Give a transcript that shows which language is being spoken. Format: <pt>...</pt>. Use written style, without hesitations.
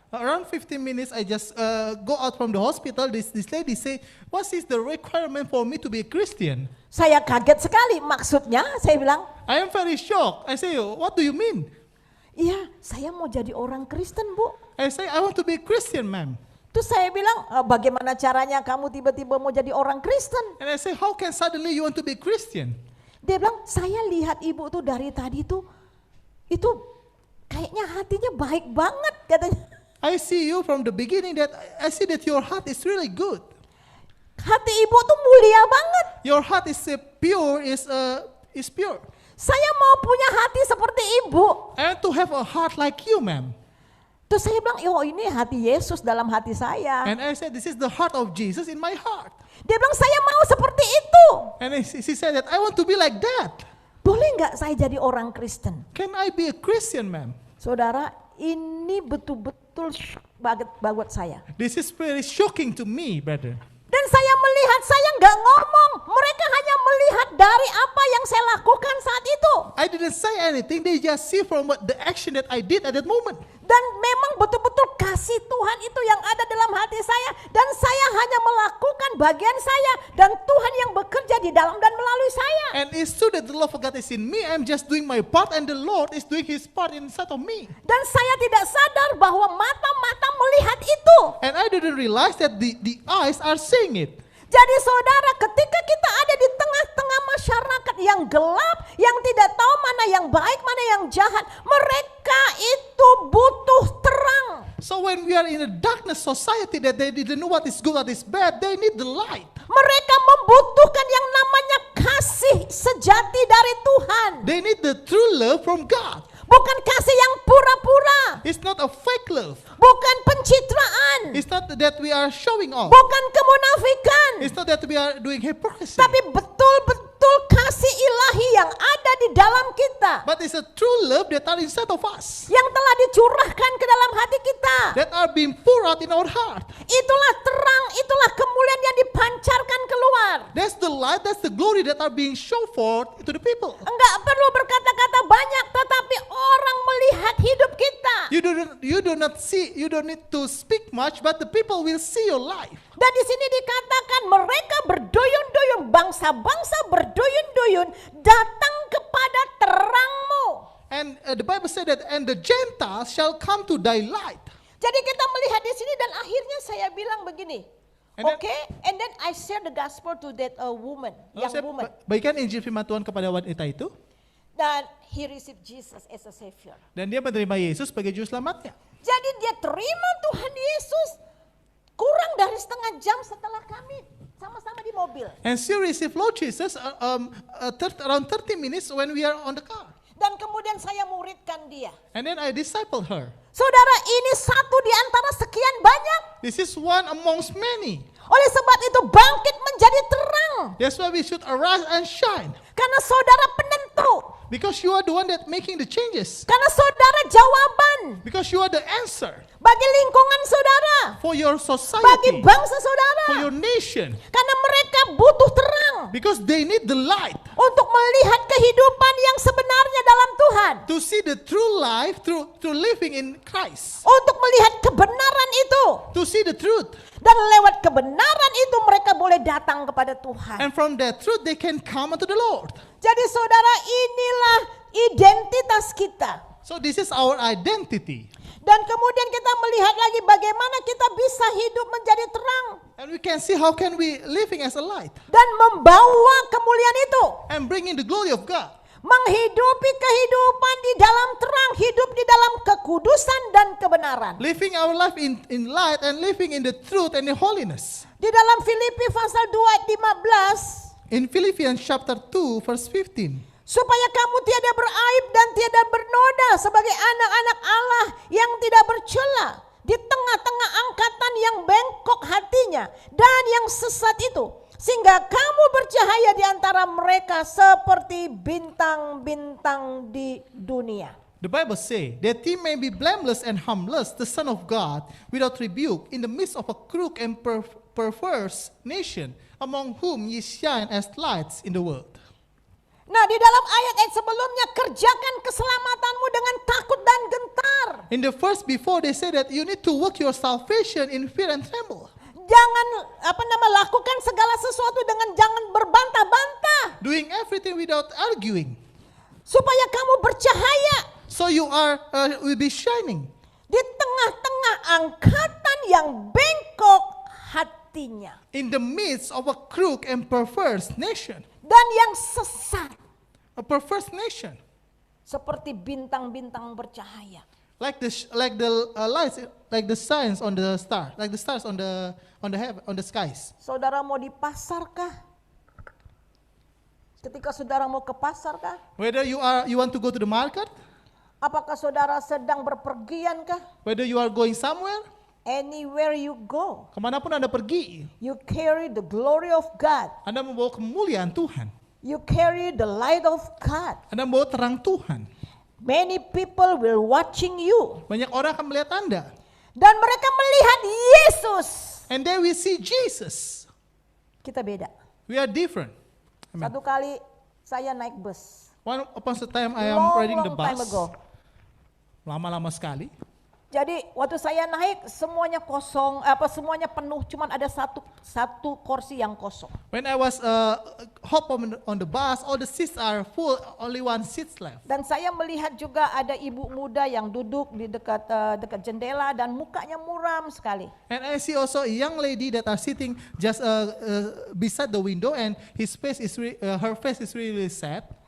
<en>Around 15 minutes, I just go out from the hospital. This lady say, what is the requirement for me to be a Christian?</en> <id>Saya kaget sekali, maksudnya saya bilang.</id> <en>I am very shocked. I say, what do you mean?</en> <id>Iya, saya mau jadi orang Kristen, Bu.</id> <en>I say, I want to be a Christian, ma'am.</en> <id>Terus saya bilang, bagaimana caranya kamu tiba-tiba mau jadi orang Kristen?</id> <en>And I say, how can suddenly you want to be a Christian?</en> <id>Dia bilang, saya lihat ibu tuh dari tadi tuh, itu kayaknya hatinya baik banget katanya.</id> <en>I see you from the beginning that I see that your heart is really good.</en> <id>Hati ibu tuh mulia banget.</id> <en>Your heart is pure, is pure.</en> <id>Saya mau punya hati seperti ibu.</id> <en>And to have a heart like you, ma'am.</en> <id>Terus saya bilang, oh ini hati Yesus dalam hati saya.</id> <en>And I said, this is the heart of Jesus in my heart.</en> <id>Dia bilang, saya mau seperti itu.</id> <en>And she said that I want to be like that.</en> <id>Boleh nggak saya jadi orang Kristen?</id> <en>Can I be a Christian, ma'am?</en> <id>Saudara, ini betul-betul banget buat saya.</id> <en>This is very shocking to me, brother.</en> <id>Dan saya melihat, saya nggak ngomong. Mereka hanya melihat dari apa yang saya lakukan saat itu.</id> <en>I didn't say anything. They just see from the action that I did at that moment.</en> <id>Dan memang betul-betul kasih Tuhan itu yang ada dalam hati saya. Dan saya hanya melakukan bagian saya. Dan Tuhan yang bekerja di dalam dan melalui saya.</id> <en>And it's true that the love of God is in me. I'm just doing my part and the Lord is doing His part inside of me.</en> <id>Dan saya tidak sadar bahwa mata-mata melihat itu.</id> <en>And I didn't realize that the eyes are seeing it.</en> <id>Jadi saudara, ketika kita ada di tengah-tengah masyarakat yang gelap, yang tidak tahu mana yang baik, mana yang jahat, mereka itu butuh terang.</id> <en>So when we are in a darkness society that they didn't know what is good, what is bad, they need the light.</en> <id>Mereka membutuhkan yang namanya kasih sejati dari Tuhan.</id> <en>They need the true love from God.</en> <id>Bukan kasih yang pura-pura.</id> <en>It's not a fake love.</en> <id>Bukan pencitraan.</id> <en>It's not that we are showing off.</en> <id>Bukan kemunafikan.</id> <en>It's not that we are doing hypocrisy.</en> <id>Tapi betul-betul kasih ilahi yang ada di dalam kita.</id> <en>But it's a true love that are inside of us.</en> <id>Yang telah dicurahkan ke dalam hati kita.</id> <en>That are being poured out in our heart.</en> <id>Itulah terang, itulah kemuliaan yang dipancarkan keluar.</id> <en>That's the light, that's the glory that are being shown forth to the people.</en> <id>Enggak perlu berkata-kata banyak, tetapi orang melihat hidup kita.</id> <en>You do not see, you don't need to speak much, but the people will see your life.</en> <id>Dan di sini dikatakan mereka berduyun-duyun, bangsa-bangsa berduyun-duyun datang kepada terangmu.</id> <en>And the Bible said that, and the Gentiles shall come to thy light.</en> <id>Jadi kita melihat di sini dan akhirnya saya bilang begini.</id> <en>Okay, and then I share the gospel to that woman, young woman.</en> <id>Bagikan Injil firman Tuhan kepada wanita itu. Dan</id> <en>he received Jesus as a savior.</en> <id>Dan dia menerima Yesus sebagai juru selamatnya. Jadi dia terima Tuhan Yesus kurang dari setengah jam setelah kami sama-sama di mobil.</id> <en>And she received Lord Jesus around 30 minutes when we are on the car.</en> <id>Dan kemudian saya muridkan dia.</id> <en>And then I discipled her.</en> <id>Saudara, ini satu di antara sekian banyak.</id> <en>This is one amongst many.</en> <id>Oleh sebab itu bangkit menjadi terang.</id> <en>That's why we should arise and shine.</en> <id>Karena saudara penentu.</id> <en>Because you are the one that making the changes.</en> <id>Karena saudara jawaban.</id> <en>Because you are the answer.</en> <id>Bagi lingkungan saudara.</id> <en>For your society.</en> <id>Bagi bangsa saudara.</id> <en>For your nation.</en> <id>Karena mereka butuh terang.</id> <en>Because they need the light.</en> <id>Untuk melihat kehidupan yang sebenarnya dalam Tuhan.</id> <en>To see the true life through living in Christ.</en> <id>Untuk melihat kebenaran itu.</id> <en>To see the truth.</en> <id>Dan lewat kebenaran itu mereka boleh datang kepada Tuhan.</id> <en>And from that truth they can come unto the Lord.</en> <id>Jadi saudara, inilah identitas kita.</id> <en>So this is our identity.</en> <id>Dan kemudian kita melihat lagi bagaimana kita bisa hidup menjadi terang.</id> <en>And we can see how can we living as a light.</en> <id>Dan membawa kemuliaan itu.</id> <en>And bring in the glory of God.</en> <id>Menghidupi kehidupan di dalam terang, hidup di dalam kekudusan dan kebenaran.</id> <en>Living our life in light and living in the truth and in holiness.</en> <id>Di dalam Filipi pasal 2 ayat 15.</id> <en>In Philippians chapter 2 verse 15.</en> <id>Supaya kamu tiada beraib dan tiada bernoda sebagai anak-anak Allah yang tidak bercela di tengah-tengah angkatan yang bengkok hatinya dan yang sesat itu. Sehingga kamu bercahaya di antara mereka seperti bintang-bintang di dunia.</id> <en>The Bible says that he may be blameless and harmless, the Son of God, without rebuke, in the midst of a crooked and perverse nation, among whom ye shine as lights in the world.</en> <id>Nah, di dalam ayat-ayat sebelumnya, kerjakan keselamatanmu dengan takut dan gentar.</id> <en>In the verse before, they say that you need to work your salvation in fear and tremble.</en> <id>Jangan lakukan segala sesuatu dengan jangan berbantah-bantah.</id> <en>Doing everything without arguing.</en> <id>Supaya kamu bercahaya.</id> <en>So you will be shining.</en> <id>Di tengah-tengah angkatan yang bengkok hatinya.</id> <en>In the midst of a crooked and perverse nation.</en> <id>Dan yang sesat.</id> <en>A perverse nation.</en> <id>Seperti bintang-bintang bercahaya.</id> <en>Like the lights, like the signs on the star, like the stars on the heaven, on the skies.</en> <id>Saudara mau di pasar kah? Ketika saudara mau ke pasar kah?</id> <en>Whether you want to go to the market.</en> <id>Apakah saudara sedang berpergian kah?</id> <en>Whether you are going somewhere. Anywhere you go.</en> <id>Kemanapun Anda pergi.</id> <en>You carry the glory of God.</en> <id>Anda membawa kemuliaan Tuhan.</id> <en>You carry the light of God.</en> <id>Anda membawa terang Tuhan.</id> <en>Many people will watching you.</en> <id>Banyak orang akan melihat Anda. Dan mereka melihat Yesus.</id> <en>And then we see Jesus.</en> <id>Kita beda.</id> <en>We are different. Amen.</en> <id>Satu kali saya naik bus.</id> <en>One upon a time I am riding the bus. Time ago.</en> <id>Lama-lama sekali. Jadi waktu saya naik semuanya kosong, semuanya penuh, cuman ada satu kursi yang kosong.</id> <en>When I was hop on the bus, all the seats are full, only one seat left.</en> <id>Dan saya melihat juga ada ibu muda yang duduk di dekat jendela dan mukanya muram sekali.</id> <en>And I see also a young lady that are sitting just beside the window, and her face is really sad.</en>